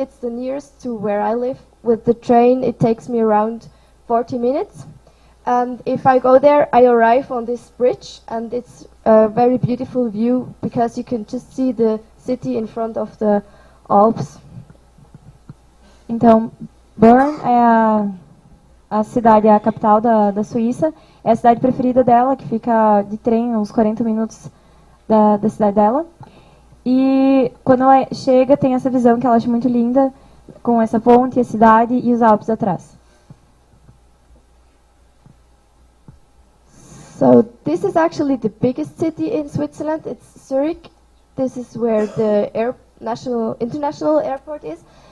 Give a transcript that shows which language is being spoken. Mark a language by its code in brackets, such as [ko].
[en] It's the nearest to where I live. With the train, it takes me around 40 minutes. And if I go there, I arrive on this bridge, and it's a very beautiful view because you can just see the city in front of the Alps. [pt] Então, Bern é a cidade, é a capital da Suíça. É a cidade preferida dela, que fica de trem uns 40 minutos da cidade dela. E quando ela chega, tem essa visão que ela acha muito linda, com essa ponte, a cidade e os Alpes atrás. [en] So this is actually the biggest city in Switzerland. It's Zurich. This is where the international airport is.